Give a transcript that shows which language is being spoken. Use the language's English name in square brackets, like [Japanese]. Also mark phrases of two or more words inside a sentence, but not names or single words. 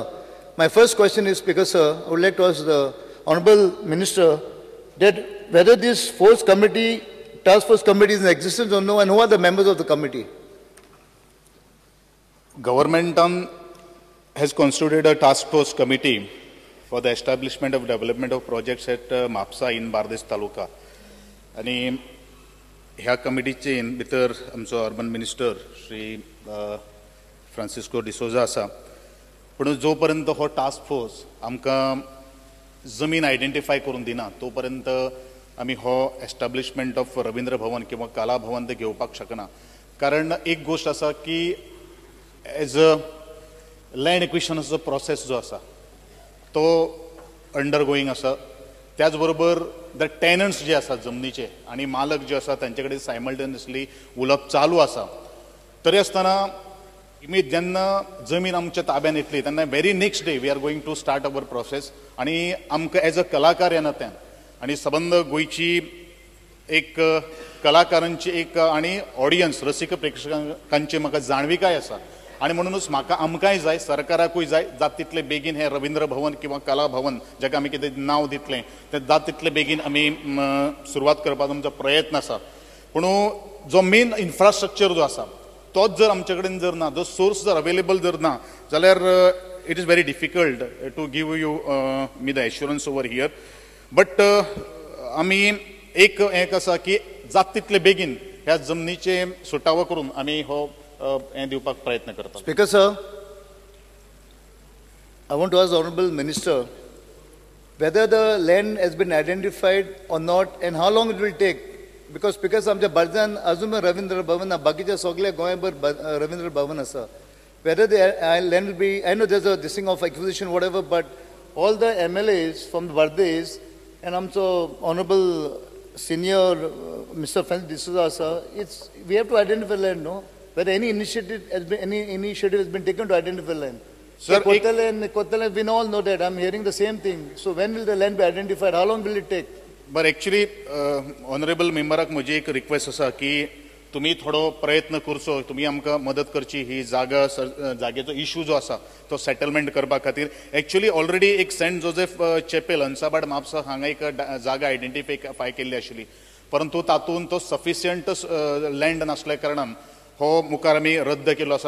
[English] My first question is, Speaker, sir, I would like to ask the Honourable Minister that whether this task force committee is in existence or no, and who are the members of the committee? Government has constituted a task force committee for the establishment of development of projects at MAPSA in Bardesh Taluka. [Konkani] And ह्या कमिटीचे भितर आमचो [English] urban minister [Konkani] श्री फ्रांसिस्को डिसोजा आसा. पण जो पर्यंत हो [English] task force [Konkani] आमकां जमीन आयडेंटिफाय करून दिना तो पर्यंत आमी हो [English] establishment of [Konkani] रवींद्र भवन किंवा कला भवन ते घेवपाक शकना. कारण एक गोष्ट आसा की [English] as a [Konkani] लँड एक्विशनाचो प्रोसेस जो आसा तो अंडरगोईंग आसा. त्याच बरोबर [English] the tenants [Konkani] जे आसा जमनीचे आणि मालक जे आसा तांचे कडेन सायमल्टेनियसली उलोवप चालू आसा. तरी आसतना जेन्ना जमीन आमच्या ताब्यान येतली तेन्ना [English] very next day we are going to start our process. [Konkani] आणि आमकां [English] as a [Konkani] कलाकार ह्या नात्यान आणि सबंद गोंयची एक कलाकारांची एक आणि ऑडियन्स रसिक प्रेक्षकांची म्हाका जाणविकाय आसा. आणि म्हणूनच म्हाका आमकांय जाय, सरकाराकूय जाय, जात तितले बेगीन हे रवींद्र भवन किंवा कला भवन जाका आमी कितें नांव दितलें तें जात तितले बेगीन आमी सुरवात करपाचो आमचो प्रयत्न आसा. पूण जो [English] main infrastructure [Konkani] जो आसा तोच जर आमचे कडेन जर ना, जो सोर्स जर अवेलेबल जर ना जाल्यार [English] it is very difficult to give you me the assurance over here. [Konkani] बट आमी एक आसा की जात तितले बेगीन ह्या जमनीचे सुटावो करून आमी हो हें दिवपाक प्रयत्न करता. [English] Speaker, sir, I want to ask the Honourable Minister whether the land has been identified or not and how long it will take. Because Speaker, [Konkani] आमच्या बार्देजान अजून रवींद्र भवन बाकीच्या सगळ्या गोंयभर रवींद्र भवन आसा. [English] Whether the land will be, I know there's a this thing of acquisition, whatever, but all the MLAs from Bardesh and आमचो Honourable Senior Mr. Francis D'Souza asa, we have to identify land, no? Whether any initiative has been taken to identify land. Sir, Kotala, we all know that. I'm hearing the same thing. So when will the land be identified? How long will it take? [Konkani] But actually, [English] Honourable Memberak [Konkani] म्हजी एक रिक्वेस्ट आसा की तुम्ही थोडो प्रयत्न करचो, तुम्ही आमकां मदत करची ही जागेचो इश्यू जो आसा तो सेटलमेंट करपा खातीर. [English] actually already [Konkani] एक सेंट जोसेफ चॅपेल हंसाबाड म्हापसा हांगा एक जागा आयडेंटिफाय केल्ली आशिल्ली. परंतु तातूंत तो [English] sufficient land [Konkani] नासल्या कारणान हो मुखार आमी रद्द केलो आसा.